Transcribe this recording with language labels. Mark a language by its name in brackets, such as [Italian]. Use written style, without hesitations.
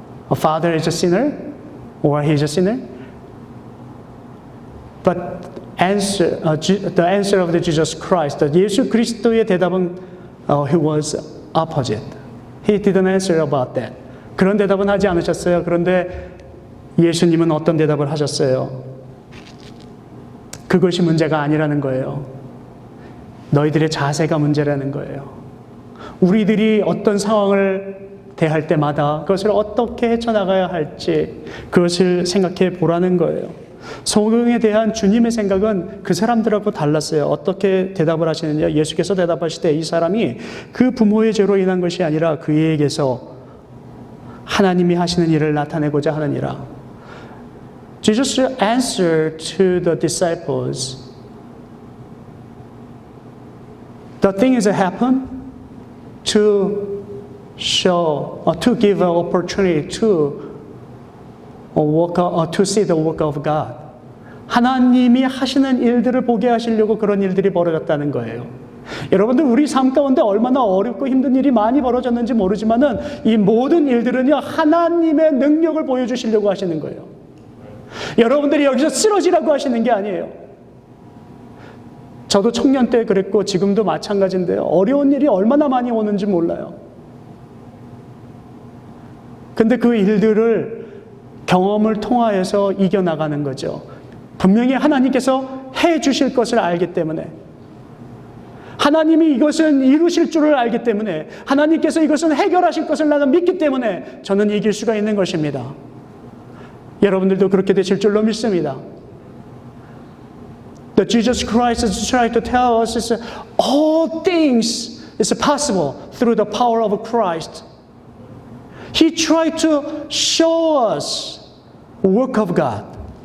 [English] A father is a sinner, or he is a sinner? But the answer of the Jesus Christ, [Korean] 예수 그리스도의 대답은 [English] he was opposite. He didn't answer about that. [Korean] 그런 대답은 하지 않으셨어요. 그런데 예수님은 어떤 대답을 하셨어요? 그것이 문제가 아니라는 거예요. 너희들의 자세가 문제라는 거예요. 우리들이 어떤 상황을 대할 때마다 그것을 어떻게 헤쳐나가야 할지 그것을 생각해 보라는 거예요. 소경에 대한 주님의 생각은 그 사람들하고 달랐어요. 어떻게 대답을 하시느냐? 예수께서 대답하실 때 이 사람이 그 부모의 죄로 인한 것이 아니라 그에게서 하나님이 하시는 일을 나타내고자 하느니라. [English] Jesus answered to the disciples, the thing is happen to show or to give an opportunity to to see the work of God. [Korean] 하나님이 하시는 일들을 보게 하시려고 그런 일들이 벌어졌다는 거예요. 여러분들 우리 삶 가운데 얼마나 어렵고 힘든 일이 많이 벌어졌는지 모르지만은 이 모든 일들은요 하나님의 능력을 보여주시려고 하시는 거예요. 여러분들이 여기서 쓰러지라고 하시는 게 아니에요. 저도 청년 때 그랬고 지금도 마찬가지인데요. 어려운 일이 얼마나 많이 오는지 몰라요. 근데 그 일들을 경험을 통하여서 이겨나가는 거죠. 분명히 하나님께서 해 주실 것을 알기 때문에, 하나님이 이것은 이루실 줄을 알기 때문에, 하나님께서 이것은 해결하실 것을 나는 믿기 때문에 저는 이길 수가 있는 것입니다. 여러분들도 그렇게 되실 줄로 믿습니다. [English] The Jesus Christ is trying to tell us is all things is possible through the power of Christ. He tried to show us the work of God.